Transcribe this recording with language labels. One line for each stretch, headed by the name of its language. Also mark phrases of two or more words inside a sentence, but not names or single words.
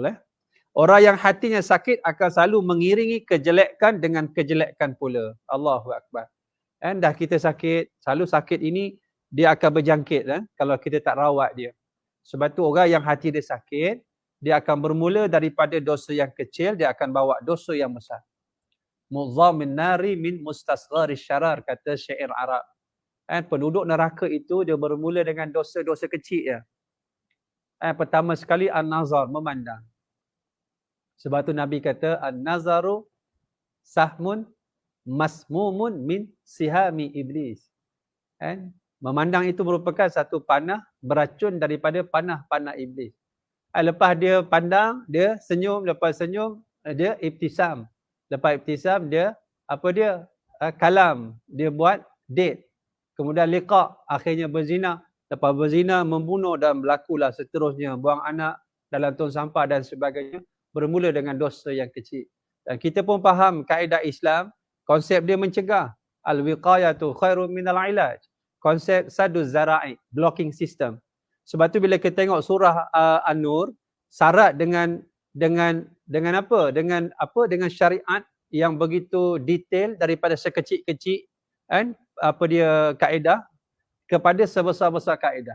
Malay: Orang yang hatinya sakit akan selalu mengiringi kejelekan dengan kejelekan pula.
Arabic: Allahu Akbar.
Malay: Dah kita sakit, selalu sakit ini dia akan berjangkit kalau kita tak rawat dia. Sebab tu orang yang hati dia sakit, dia akan bermula daripada dosa yang kecil, dia akan bawa dosa yang besar.
Arabic: Muzamin nari min mustasghari syarar,
Malay: kata syair Arab. Penduduk neraka itu dia bermula dengan dosa-dosa kecil ya. Pertama sekali an-nazar, memandang. Sebab tu Nabi kata
Arabic: an-nazaru sahmun masmumun min sihami iblis.
Malay: Memandang itu merupakan satu panah beracun daripada panah-panah iblis. Lepas dia pandang, dia senyum, lepas senyum dia ibtisam. Lepas ibtisam dia kalam, dia buat date. Kemudian liqa, akhirnya berzina. Lepas berzina, membunuh dan berlakulah seterusnya. Buang anak dalam tong sampah dan sebagainya. Bermula dengan dosa yang kecil. Dan kita pun faham kaedah Islam, konsep dia mencegah.
Arabic: Al-wiqayatu khairun minal ilaj.
Malay: Konsep
Arabic: saduz zara'i,
English: blocking system.
Malay: Sebab tu bila kita tengok surah An-Nur, syarat dengan apa? Dengan syariat yang begitu detail daripada sekecil-kecil kaedah kepada sebesar-besar kaedah.